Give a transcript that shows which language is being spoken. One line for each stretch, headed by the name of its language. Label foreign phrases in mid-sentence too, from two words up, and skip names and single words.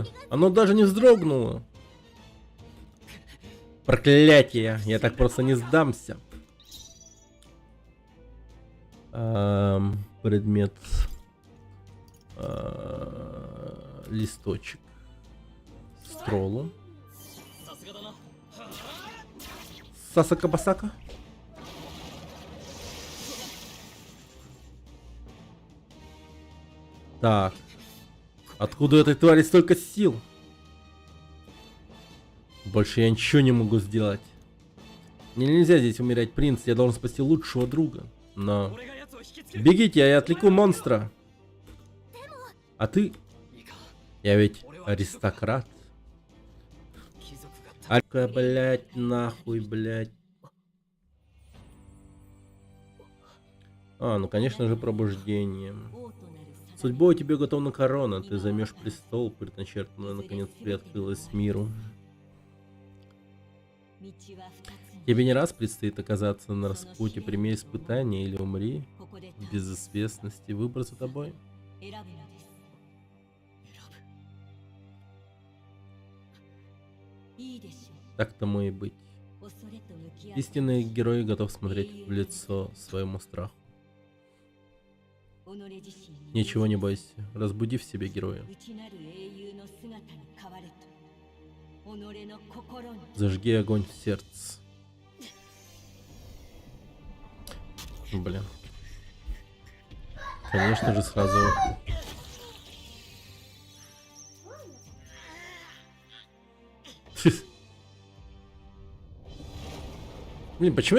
Russian: Оно даже не вздрогнуло. Проклятие, я так просто не сдамся. Предмет. Листочек. Стролу.
Japanese: さすがだな。
Russian: Сасака-басака. Так. Откуда у этой твари столько сил? Больше я ничего не могу сделать. Мне нельзя здесь умирать, принц. Я должен спасти лучшего друга. Но...
Japanese: 俺が奴を引きつける。
Russian: Бегите, я отвлеку монстра. А ты?
Japanese: いいか。
Russian: Я ведь аристократ.
Japanese: 貴族が
Russian: Алька, блять, нахуй, блять. А, ну конечно же пробуждение.
Japanese: 王となるさ
Russian: Судьбой тебе готовна корона, ты займешь престол, предначертанный наконец приоткрылась миру.
Japanese: 道は二つに
Russian: Тебе не раз предстоит оказаться на распутье, прими испытание или умри
Japanese: ここで
Russian: в безызвестности. Выбор за тобой.
Japanese: 選ぶのです いいでしょ
Russian: Так тому и быть.
Japanese: う恐れと向き合って
Russian: Истинный герой готов смотреть в лицо своему страху.
Japanese: 己自身に
Russian: Ничего не бойся, разбуди в себе героя.
Japanese: 内なる英雄の姿に変われと己の心に
Russian: Зажги огонь в сердце. Блин. Конечно же сразу... Блин, почему...